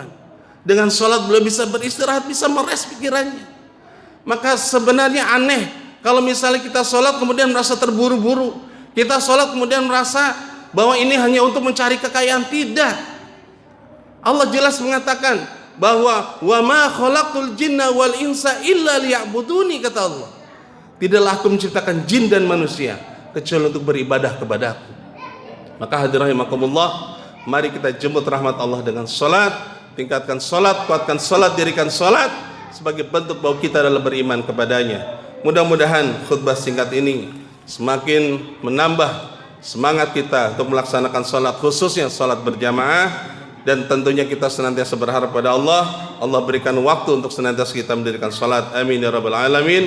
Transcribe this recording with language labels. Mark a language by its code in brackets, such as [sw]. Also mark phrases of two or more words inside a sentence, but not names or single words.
[id] Dengan sholat beliau bisa beristirahat, bisa meres pikirannya. Maka sebenarnya aneh kalau misalnya kita sholat kemudian merasa terburu-buru, kita sholat kemudian merasa bahwa ini hanya untuk mencari kekayaan. Tidak. Allah jelas mengatakan bahwa [ar] وما خلقت الجن والإنس إلا ليعبدون, [id] kata Allah. Tidaklah aku menciptakan jin dan manusia kecuali untuk beribadah kepadaku. Maka hadirin rahimakumullah, mari kita jemput rahmat Allah dengan salat, tingkatkan salat, kuatkan salat, dirikan salat sebagai bentuk bahwa kita adalah beriman kepadanya. Mudah-mudahan khutbah singkat ini semakin menambah semangat kita untuk melaksanakan salat, khususnya salat berjamaah. Dan tentunya kita senantiasa berharap pada Allah berikan waktu untuk senantiasa kita mendirikan salat. [ar] آمين يا رب العالمين.